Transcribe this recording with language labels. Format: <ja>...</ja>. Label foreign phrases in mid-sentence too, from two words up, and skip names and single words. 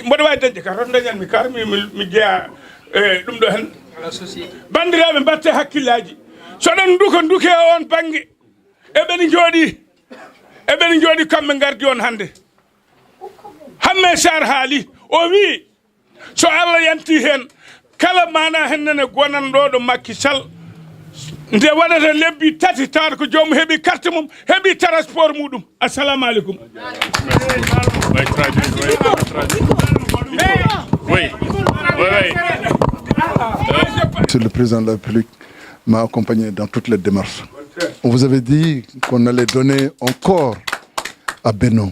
<ff>mboɗo wawi dañde kar ton dañanmi kar mi jeeya ɗum ɗo hen bandiraɓe mbatte hakkillaji soɗon duke on banggue eɓeni jooɗi kamɓe gardi on hande Hamme Sarr haali o wi so Allah yanti hen kala mana hennene gonanɗo ɗo Macky Sall nde waɗata lebbi tati tawata ko joomum heeɓi carte mum heeɓi transport muɗum</ff> <ar>السلام عليكم</ar> <fr>Monsieur le Président de la République m'a accompagné dans toutes les démarches. On vous avait dit qu'on allait donner un corps à Benno.</fr>